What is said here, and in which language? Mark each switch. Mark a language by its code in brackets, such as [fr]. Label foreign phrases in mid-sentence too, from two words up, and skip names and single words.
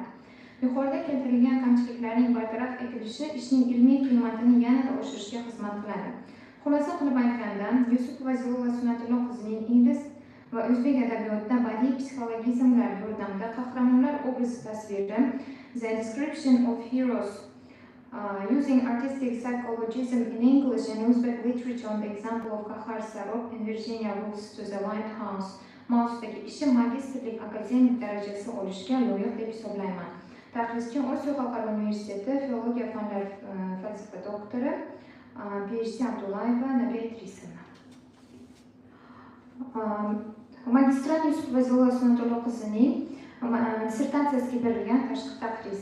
[uz] Yuqorida keltirilgan kamchiliklarning bartaraf etilishi ishning ilmiy qiymatini yanada oshirishga xizmat qiladi. Xulosa qilib aytganda, Yusupova Zilola Sunatullo qizining ingliz va o'zbek adabiyotida badiiy psixologizmlar yordamida qahramonlar obrazi tasviri The Description of Heroes Using Artistic Psychologism in English and Uzbek Literature on the Example of Kahar Sarov and Virginia Woolf's To the Lighthouse mavzudagi ishi magistrlik akademik darajasi olishga loyiq deb hisoblayman. Taqrizchi Osiyo Xalqaro Universiteti filologiya fanlari falsafa doktori PhD Abdullayeva Nabiya Idrisova. Magistrant Yusupova Zilola Sunatullo qizining dissertatsiyasiga berilgan tashqi taqriz.